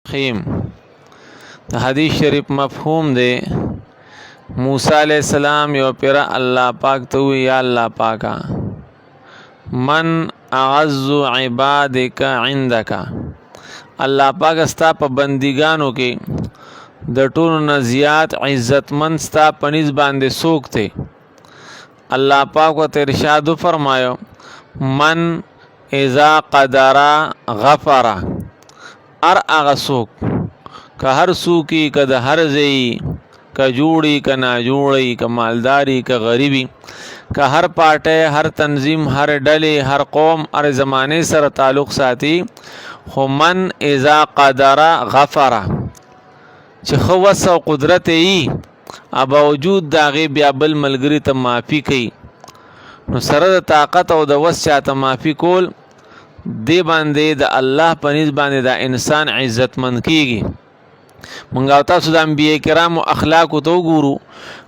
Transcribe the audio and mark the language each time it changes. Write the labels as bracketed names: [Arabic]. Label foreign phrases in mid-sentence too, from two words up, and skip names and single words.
[Pashto] خیم د حدیث شریف مفهوم دی. موسی [Arabic] علیہ السلام [Pashto] یو پیر الله پاک ته وی یا الله پاکا [Arabic] من اعز عبادک عندک، [Pashto] الله پاک استا په بندګانو کې د ټولو نه زیات عزتمن ستا پنځ باندې څوک دی؟ الله پاک ورته ارشاد فرمایو [Arabic] من اذا قدر غفر، [Pashto] ار اغه څوک که هر څوکي که د هر ځای که جوړي که نا جوړي که مالداري که غریبي که هر پارټي هر تنظیم هر ډلې هر قوم هر زمانه سره تعلق ساتي، خو [Arabic] من اذا قدر غفر [Pashto] چې خو وس او قدرت یې باوجود د هغې بیا بل ملګري ته معافي کوي، نو سره د طاقت او د وس چاته معافي کول دی باندې د الله په نسبت باندې دا انسان عزتمند کیږي. مونږ او تاسو د انبیاء کرامو اخلاق ته وګورو.